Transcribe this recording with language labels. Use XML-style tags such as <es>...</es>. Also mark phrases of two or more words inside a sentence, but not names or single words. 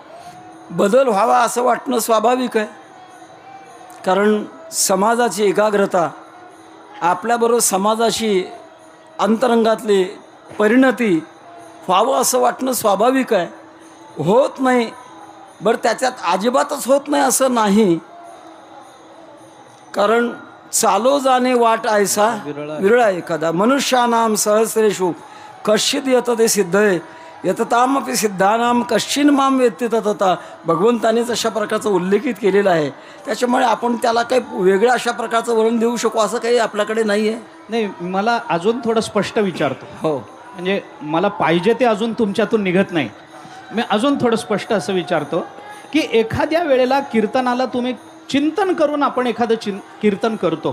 <mr>बदल व्हावा असं वाटणं स्वाभाविक आहे. कारण समाजाची एकाग्रता, आपल्याबरोबर समाजाची अंतरंगातली परिणती व्हावं असं वाटणं स्वाभाविक आहे. होत नाही बरं, त्याच्यात अजिबातच होत नाही असं नाही. कारण चालो जाणे वाट ऐसा विरळा एखादा,</mr> <sa>मनुष्यानाम सहस्रेषु कश्चित</sa> <mr>येतं ते सिद्ध आहे,</mr> <sa>यततामपि सिद्धानाम कश्चिन माम वेत्ति ततता.</sa> <mr>भगवंतानेच अशा प्रकारचं उल्लेखित केलेलं आहे. त्याच्यामुळे आपण त्याला काही वेगळ्या अशा प्रकारचं वळण देऊ शकू असं काही आपल्याकडे नाही आहे. नाही, मला अजून थोडं स्पष्ट विचारतो. हो, म्हणजे मला पाहिजे ते अजून तुमच्यातून निघत नाही. मी अजून थोडं स्पष्ट असं विचारतो की एखाद्या वेळेला कीर्तनाला तुम्ही चिंतन करून आपण एखादं कीर्तन करतो,</mr>